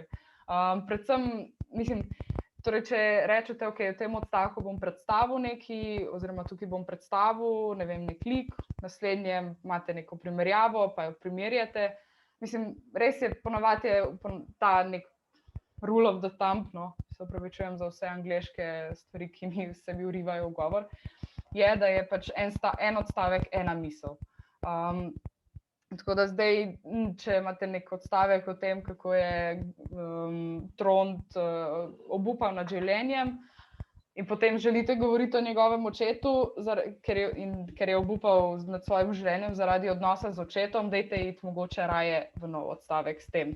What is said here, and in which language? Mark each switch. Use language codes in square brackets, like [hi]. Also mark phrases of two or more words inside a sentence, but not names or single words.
[sl] Predvsem, mislim, torej, če rečete, ok, v tem odstavku bom predstavil nekaj, oziroma tukaj bom predstavil, ne vem, nek lik, naslednjem imate neko primerjavo, pa jo primerjate. Mislim, res je, ponavadi je ta nek [en] rule of the thumb, [sl] no, se opravičujem za vse angleške stvari, ki se mi vrivajo v govor, je, da je pač en odstavek, ena misel. Tako da zdaj, če imate nek odstavek o tem, kako je Trond obupal nad življenjem in potem želite govoriti o njegovem očetu, ker je obupal nad svojim življenjem zaradi odnosa z očetom, dajte iti mogoče raje v nov odstavek s tem.